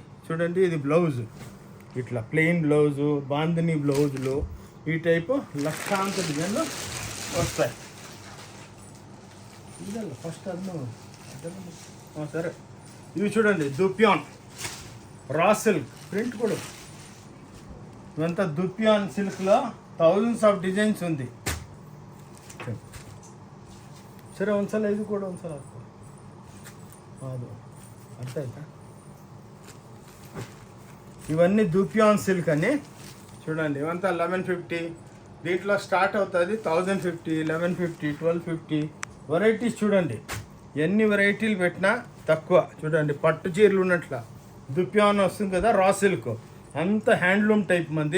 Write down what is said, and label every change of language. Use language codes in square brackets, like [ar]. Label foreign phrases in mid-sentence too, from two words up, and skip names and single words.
[te] చూడండి, ఇది బ్లౌజ్, ఇట్లా [en] plain blouse, [te] బాందని బ్లౌజులు, ఈ టైపు లక్షాంత డిజైన్లు వస్తాయి. ఫస్ట్ సరే, ఇవి చూడండి [en] dupion raw silk print [te] కూడా. ఇవంతా దుప్యాన్ సిల్క్లో [en] thousands of [te] డిజైన్స్ ఉంది. [kn] సరే ಒಂದ್ಸಲ ಇದು ಕೂಡ ಒಂದ್ಸಲ ಅದು ಅರ್ಥ ಆಯ್ತಾ. [te] ఇవన్నీ [en] dupion silk [te] అని. చూడండి, ఇవంతా 1150. దీంట్లో స్టార్ట్ అవుతుంది 1050, 1150, 1250 వెరైటీస్. చూడండి, ఎన్ని వెరైటీలు పెట్టినా తక్కువ. చూడండి, పట్టు చీరలు ఉన్నట్ల దుప్యాన్ వస్తుంది కదా, [en] raw silk [te] అంత [en] handloom type [te] మంది.